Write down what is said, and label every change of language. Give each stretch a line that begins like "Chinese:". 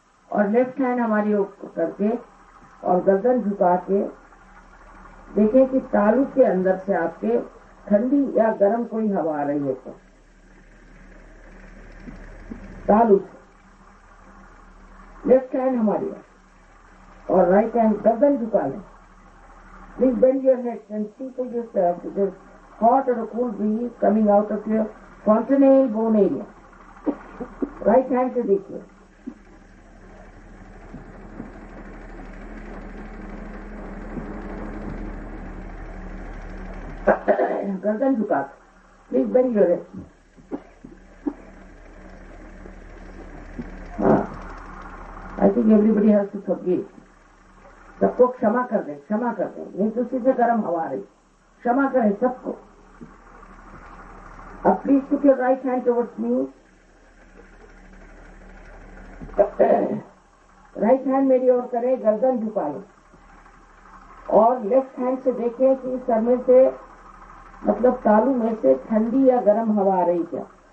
Hindi: और left hand हमारी ओर करके और गर्दन झुका के देखें कि तालू के अंदर से आपके ठंडी या गर्म कोई हवा आ रही है। तो तालू लेफ्ट हैंड हमारी ओर और राइट हैंड गर्दन झुका लें।
English: Please bend your head and see for yourself if there's hot or a cool breeze coming out of your fontanelle bone area.
Hindi: Right hand से देखिए। गर्दन झुका।
English: Please bend your head. I think everybody has to forgive.
Hindi: सबको क्षमा कर दें, क्षमा कर दें, नहीं तो उसी से गर्म हवा रही, क्षमा करें सबको।
English: अब please put your right hand towards me.
Hindi: Right hand मेरी ओर करें, गर्दन झुका लें और लेफ्ट हैंड से देखें कि सर में से मतलब तालू में से ठंडी या गर्म हवा आ रही क्या।